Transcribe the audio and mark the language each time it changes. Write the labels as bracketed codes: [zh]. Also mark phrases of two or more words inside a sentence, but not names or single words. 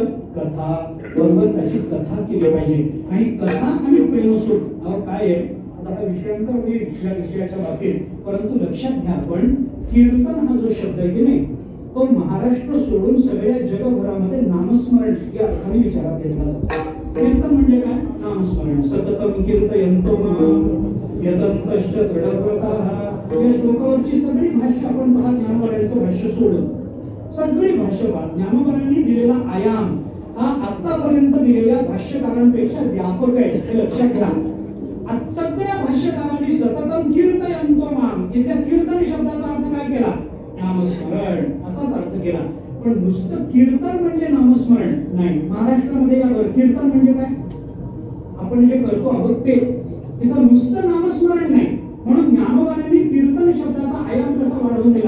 [mr] कथा भगवंताची कथा केली पाहिजे. आणि कथा आणि प्रेमसुख अहो काय आहे? आता हा विषयांतर होईल या विषयाच्या बाबतीत, परंतु लक्षात घ्या आपण कीर्तन हा जो शब्द आहे की नाही तो महाराष्ट्र सोडून सगळ्या जगभरामध्ये नामस्मरण या अर्थाने विचारात घेतला जातो. कीर्तन म्हणजे काय? नामस्मरण. [sa] सततम कीर्तयन्तो मां यदन्तश्च दृढव्रताः. [mr] या श्लोकावरची सगळी भाषा आपण पहा, ज्ञानवरांचं भाष्य सोडून सगळी भाषा पहा. ज्ञानवरांनी दिलेला आयाम हा आतापर्यंत दिलेल्या भाष्यकारांपेक्षा व्यापक आहे हे लक्षात घ्या. सगळ्या भाष्यकारांनी [sa] सततम कीर्तयन्तो मां [mr] इथल्या कीर्तन शब्दाचा अर्थ काय केला? नामस्मरण असाच अर्थ केला. पण नुसतं कीर्तन म्हणजे नामस्मरण नाही. महाराष्ट्रामध्ये यावर कीर्तन म्हणजे काय? आपण जे करतो आहोत ते तिथं नुसतं नामस्मरण नाही. म्हणून ज्ञानोबांनी कीर्तन शब्दाचा आयाम कसा वाढवून दिला?